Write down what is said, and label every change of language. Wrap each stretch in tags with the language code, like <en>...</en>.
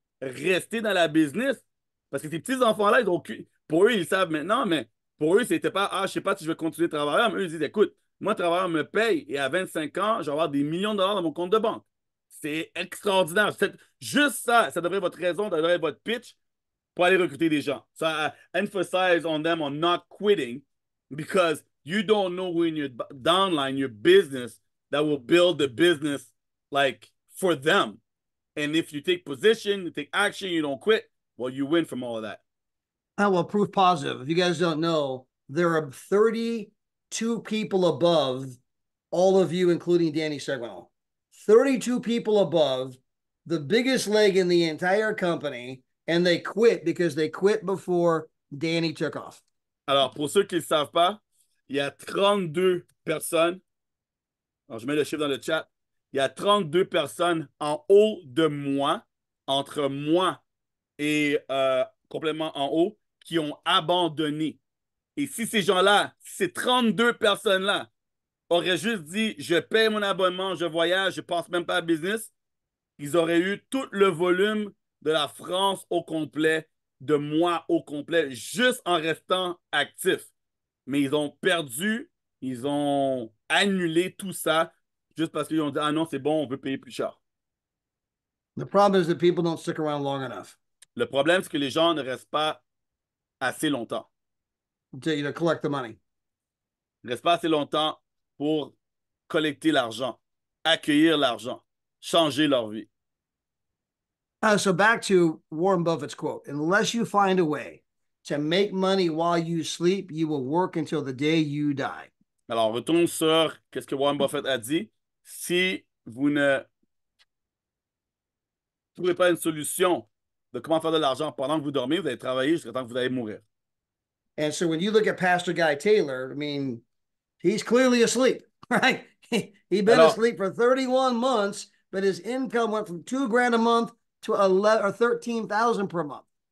<fr>Rester dans la business. Parce que ces petits-enfants-là, pour eux, ils savent maintenant, mais pour eux, c'était pas, ah, je sais pas si je vais continuer de travailler. Mais eux, ils disent, écoute, moi, le travailleur me paye et à 25 ans, je vais avoir des millions de dollars dans mon compte de banque. C'est extraordinaire. Juste ça, ça devrait être votre raison, ça devrait être votre pitch pour aller recruter des gens.</fr> <en>So I emphasize on them on not quitting because you don't know who in your downline, your business, that will build the business like for them. And if you take position, you take action, you don't quit, well, you win from all of that. Oh, well, proof positive. If you guys don't know, there are 32 people above all of you, including Danny Segwell. 32 people above the biggest leg in the entire company, and they quit because they quit before Danny took off.</en> <fr>Alors, pour ceux qui ne le savent pas, il y a 32 personnes. Alors, je mets le chiffre dans le chat. Il y a 32 personnes en haut de moi, entre moi et complètement en haut, qui ont abandonné. Et si ces gens-là, ces 32 personnes-là, auraient juste dit, je paye mon abonnement, je voyage, je ne pense même pas à business, ils auraient eu tout le volume de la France au complet, de moi au complet, juste en restant actifs. Mais ils ont perdu, ils ont annulé tout ça juste parce qu'ils ont dit, ah non, c'est bon, on veut payer plus cher.</fr> <en>The problem is that people don't stick around long enough</en> <fr>Le problème, c'est que les gens ne restent pas assez longtemps.</fr> <en>to collect the money.</en> <fr>Ils ne restent pas assez longtemps pour collecter l'argent, accueillir l'argent, changer leur vie.</fr> <en>So back to Warren Buffett's quote, unless you find a way to make money while you sleep, you will work until the day you die.</en> <fr>Alors, on retourne sur ce que Warren Buffett a dit. Si vous ne trouvez pas une solution de comment faire de l'argent pendant que vous dormez, vous allez travailler jusqu'à temps que vous allez mourir.</fr> <en>And so when you look at Pastor Guy Taylor, I mean, he's clearly asleep, right? He'd been</en> <fr>Alors,</fr> <en>asleep for 31 months, but his income went from $2,000 a month to 11 or 13,000 per month.</en>